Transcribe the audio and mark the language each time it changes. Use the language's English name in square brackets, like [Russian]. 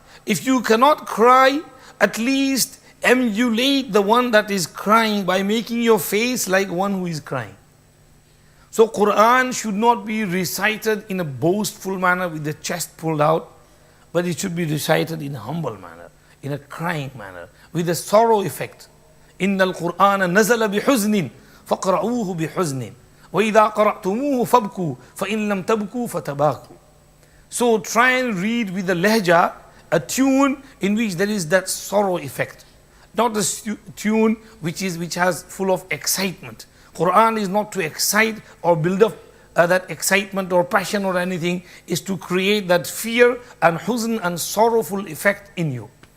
[English] If you cannot cry, at least emulate the one that is crying by making your face like one who is crying. So Qur'an should not be recited in a boastful manner with the chest pulled out, but it should be recited in a humble manner, in a crying manner, with a sorrow effect. [Arabic] إن القرآن نزل بحزن فقرأوه بحزن وإذا قرأتموه فابكوا فإن لم تبكوا فتباكوا. [English] So try and read with the lehja, a tune in which there is that sorrow effect, not a tune which has full of excitement. Quran is not to excite or build up that excitement or passion or anything, is to create that fear and huzn and sorrowful effect in you.